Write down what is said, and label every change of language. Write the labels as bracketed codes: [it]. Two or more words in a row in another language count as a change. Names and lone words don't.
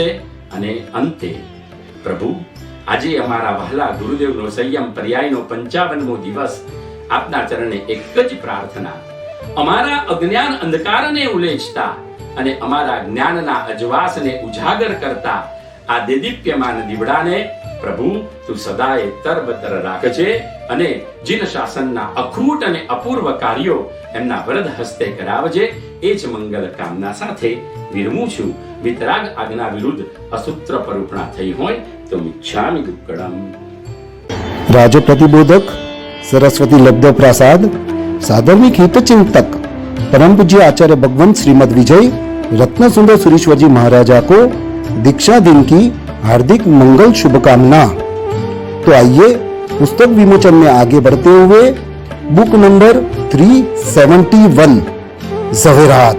[gu] અને અંતે પ્રભુ, આજે અમારા વહાલા ગુરુદેવનો સંયમ પર્યાયનો 55મો દિવસ, આપના ચરણે એક જ પ્રાર્થના, અમારા અજ્ઞાન અંધકારને ઉલેચતા અને અમારા જ્ઞાનના અજવાસને ઉજાગર કરતા આ દેદીપ્યમાન દીવડાને પ્રભુ તું સદાય તરબતર રાખજે અને જીન શાસનના અખૂટ અને અપૂર્વ કાર્યો એમના વરદ હસ્તે કરાવજે. એ જ મંગલ કામના સાથે વિરમું છું. વિતરાગ આજ્ઞા વિરુદ્ધ અસૂત્ર પરૂપણા થઈ હોય તો [pra] મિચ્છામિ દુક્કડમ. [hi] राज प्रतिबोधक सरस्वती लब्ध प्रसाद साधर्मिक हित चिंतक परम पूज्य आचार्य भगवंत श्रीमद विजय रत्न सुंदर सुरेश्वर जी महाराजा को दीक्षा दिन की हार्दिक मंगल शुभकामना. तो आइए पुस्तक विमोचन में आगे बढ़ते हुए [en] book number [hi] 371 ज़वेरात.